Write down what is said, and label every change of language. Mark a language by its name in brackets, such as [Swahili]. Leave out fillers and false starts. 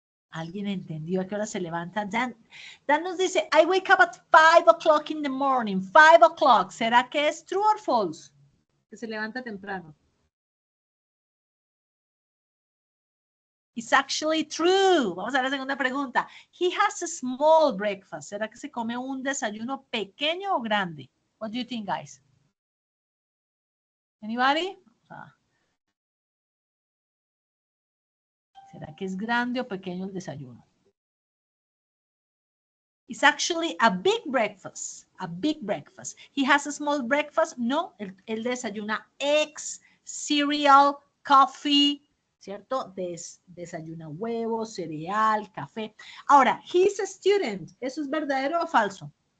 [Spanish] ¿Alguien entendió a qué hora se levanta? Dan nos dice, [English] I wake up at 5 o'clock in the morning. 5 o'clock. [Spanish] ¿Será que es [English] true or false? [Spanish] Que se levanta temprano. [English] It's actually true. [Spanish] Vamos a ver la segunda pregunta. [English] He has a small breakfast. [Spanish] ¿Será que se come un desayuno pequeño o grande? [English] What do you think, guys? Anybody? [Spanish] ¿Será que es grande o pequeño el desayuno? [English] It's actually a big breakfast. A big breakfast. He has a small breakfast. [Spanish] No, él desayuna [English] eggs, cereal, coffee, [Spanish] ¿cierto? Desayuna huevos, cereal, café. Ahora, [English] he's a student. [Spanish] ¿Eso es verdadero o falso?